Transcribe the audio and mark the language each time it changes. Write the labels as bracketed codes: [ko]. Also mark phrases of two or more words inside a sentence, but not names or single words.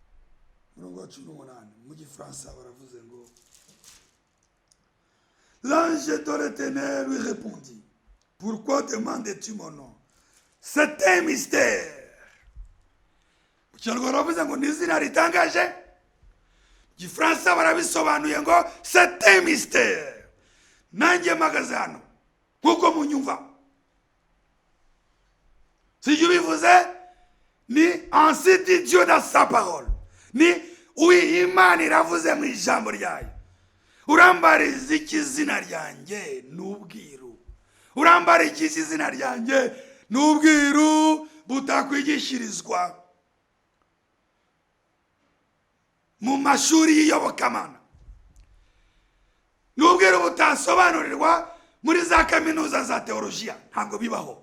[rw] Umurongo 18 mu Gifaransa baravuze ngo, [fr] l'ange L'ange de l'Éternel lui répondit, pourquoi demandes-tu mon nom? C'est un mystère. [rw] Mu Kinyarwanda baravuze ngo ni izina ritangaje, Gifaransa barabisobanuye ngo [fr] c'est un mystère. [rw] Nanjye mpagaze hano nkuko munyumva, sijya ubivuze, ni [fr] ainsi dit Dieu dans sa parole, [rw] ni oui Imana iravuze mu ijambo ryayo. Urambariza iki izina ryanjye n'ubwiru? Urambariza iki izina ryanjye n'ubwiru butakwigishirizwa mu mashuri y'iyobokamana, n'ubwiru butasobanurirwa muri za kaminuza za teolojiya, ntabwo bibaho.